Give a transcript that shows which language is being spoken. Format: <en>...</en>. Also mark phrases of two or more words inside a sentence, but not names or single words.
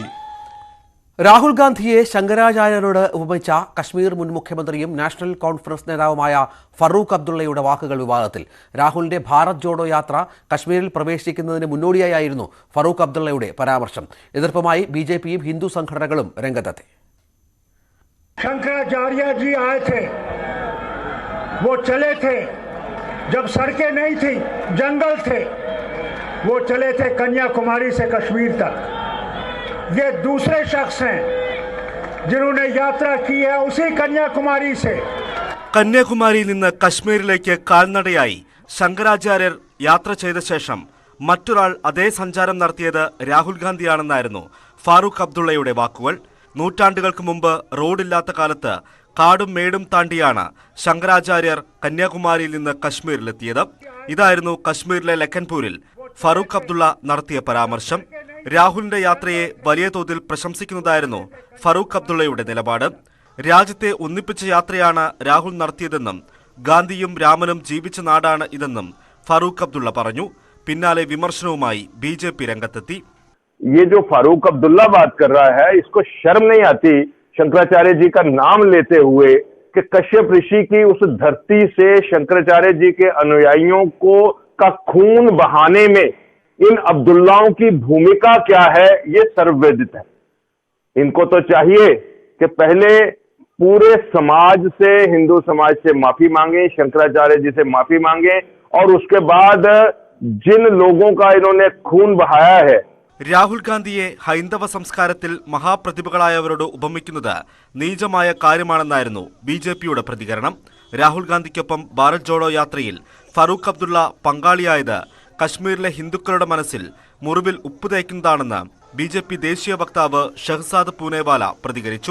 <ml>രാഹുൽ ഗാന്ധിയെ ശങ്കരാചാര്യരോട് ഉപമിച്ച കശ്മീർ മുൻ മുഖ്യമന്ത്രിയും നാഷണൽ കോൺഫറൻസ് നേതാവുമായ ഫറൂഖ് അബ്ദുള്ളയുടെ വാക്കുകൾ വിവാദത്തിൽ. രാഹുലിന്റെ ഭാരത് ജോഡോ യാത്ര കശ്മീരിൽ പ്രവേശിക്കുന്നതിന് മുന്നോടിയായിരുന്നു ഫറൂഖ് അബ്ദുള്ളയുടെ പരാമർശം. എതിർപ്പുമായി BJPയും ഹിന്ദു സംഘടനകളും രംഗത്തെത്തി.</ml> <hi>शंकराचार्य जी आए थे, वो चले थे जब सड़कें नहीं थी, जंगल थे, वो चले थे कन्याकुमारी से कश्मीर तक. ये दूसरे शख्स हैं जिन्होंने यात्रा की है उसी कन्याकुमारी से.</hi> <ml>കന്യാകുമാരിയിൽ നിന്ന് കശ്മീരിലേക്ക് കാൽനടയായി ശങ്കരാചാര്യർ യാത്ര ചെയ്ത ശേഷം മറ്റൊരാൾ അതേ സഞ്ചാരം നടത്തിയത് രാഹുൽ ഗാന്ധിയാണെന്നായിരുന്നു ഫാറൂഖ് അബ്ദുള്ളയുടെ വാക്കുകൾ. നൂറ്റാണ്ടുകൾക്ക് മുമ്പ് റോഡില്ലാത്ത കാലത്ത് കാടും മേടും താണ്ടിയാണ് ശങ്കരാചാര്യർ കന്യാകുമാരിയിൽ നിന്ന് കശ്മീരിലെത്തിയത്. ഇതായിരുന്നു കശ്മീരിലെ ലഖൻപൂരിൽ ഫാറൂഖ് അബ്ദുള്ള നടത്തിയ പരാമർശം. രാഹുലിന്റെ യാത്രയെ വലിയ തോതിൽ പ്രശംസിക്കുന്നതായിരുന്നു ഫറൂഖ് അബ്ദുള്ളയുടെ നിലപാട്. രാജ്യത്തെ ഒന്നിപ്പിച്ച യാത്രയാണ് രാഹുൽ നടത്തിയതെന്നും ഗാന്ധിയും രാമനും ജീവിച്ച നാടാണ് ഇതെന്നും ഫറൂഖ് അബ്ദുള്ള പറഞ്ഞു. പിന്നാലെ വിമർശനവുമായി BJP രംഗത്തെത്തി.</ml> <hi>ये जो फारूक अब्दुल्ला बात कर रहा है, इसको शर्म नहीं आती शंकराचार्य जी का नाम लेते हुए कि कश्यप ऋषि की उस धरती से शंकराचार्य जी के अनुयायियों को का खून बहाने में इन अब्दुल्लाओं की भूमिका क्या है, ये सर्वविदित है. इनको तो चाहिए कि पहले पूरे समाज से, हिंदू समाज से माफी मांगे, शंकराचार्य जी से माफी मांगे और उसके बाद जिन लोगों का इन्होंने खून बहाया है.</hi> <ml>രാഹുൽ ഗാന്ധിയെ ഹൈന്ദവ സംസ്കാരത്തിൽ മഹാപ്രതിഭകളായവരോട് ഉപമിക്കുന്നത് നീചമായ കാര്യമാണെന്നായിരുന്നു BJPയുടെ പ്രതികരണം. രാഹുൽ ഗാന്ധിക്കൊപ്പം ഭാരത് ജോഡോ യാത്രയിൽ ഫറൂഖ് അബ്ദുള്ള പങ്കാളിയായത് കശ്മീരിലെ ഹിന്ദുക്കളുടെ മനസ്സിൽ മുറിവിൽ ഉപ്പ് തേക്കുന്നതാണെന്ന് BJP ദേശീയ വക്താവ് ഷഹ്സാദ് പൂനെവാല പ്രതികരിച്ചു.</ml>